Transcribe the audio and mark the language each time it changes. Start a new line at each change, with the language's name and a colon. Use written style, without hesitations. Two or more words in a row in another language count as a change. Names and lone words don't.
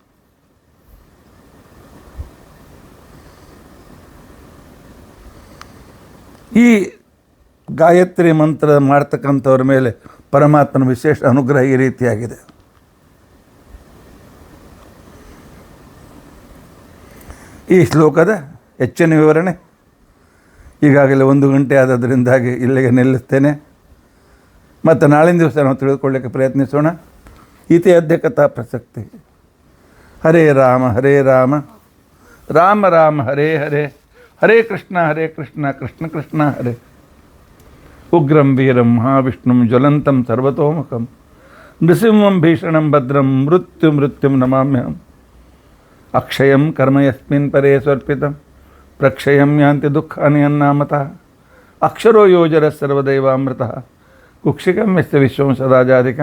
Kannada: ಈ ಗಾಯತ್ರಿ ಮಂತ್ರ ಮಾಡ್ತಕ್ಕಂಥವ್ರ ಮೇಲೆ ಪರಮಾತ್ಮನ ವಿಶೇಷ ಅನುಗ್ರಹ ಈ ರೀತಿಯಾಗಿದೆ. ಈ ಶ್ಲೋಕದ ಹೆಚ್ಚಿನ ವಿವರಣೆ ಈಗಾಗಲೇ 1 ಗಂಟೆ ಆದದ್ರಿಂದಾಗಿ ಇಲ್ಲಿಗೆ ನಿಲ್ಲಿಸ್ತೇನೆ. ಮತ್ತು ನಾಳಿನ ದಿವಸ ನಾವು ತಿಳಿದುಕೊಳ್ಳಲಿಕ್ಕೆ ಪ್ರಯತ್ನಿಸೋಣ.
Sanskrit: ಇತಿ ಅದ್ಯ ಕಥಾ ಪ್ರಸಕ್ತಿ. ಹರೇ ರಾಮ ರಾಮ ರಾಮ ಹರೇ ಹರೇ, ಹರೇ ಕೃಷ್ಣ ಕೃಷ್ಣ ಕೃಷ್ಣ ಹರೇ. ಉಗ್ರಂ ವೀರಂ ಮಹಾವಿಷ್ಣುಂ ಜ್ವಲಂತಂ ಸರ್ವತೋಮುಖಂ ನೃಸಿಂಹಂ ಭೀಷಣಂ ಭದ್ರಂ ಮೃತ್ಯುಂ ನಮಾಮ್ಯಹಂ. ಅಕ್ಷಯಂ ಕರ್ಮ ಯಸ್ಮಿನ್ ಪರೇ ಸ್ವರ್ಪಿತಂ ಪ್ರಕ್ಷಯಂ ಯಾಂತಿ ದುಃಖಾನಿ ಅನ್ನಾಮತಃ. ಅಕ್ಷರೋ ಯೋಜರ ಸರ್ವದೈವಾಮೃತಃ ಕುಕ್ಷಿಕಂ ಯಸ್ಯ ವಿಶ್ವಂ ಸದಾಜಾಧಿಕಂ.